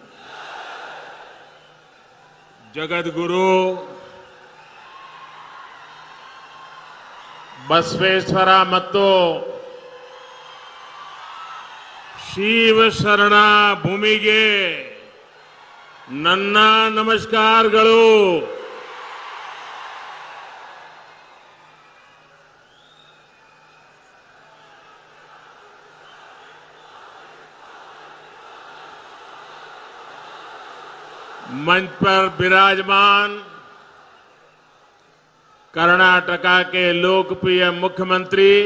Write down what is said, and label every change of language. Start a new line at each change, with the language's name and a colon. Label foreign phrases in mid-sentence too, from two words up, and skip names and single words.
Kannada: जगत गुरु बसवेश्वर ಮತ್ತು ಶಿವ ಶರಣ ಭೂಮಿಗೆ ನನ್ನ ನಮಸ್ಕಾರಗಳು.
Hindi: मंच पर विराजमान कर्नाटका के लोकप्रिय मुख्यमंत्री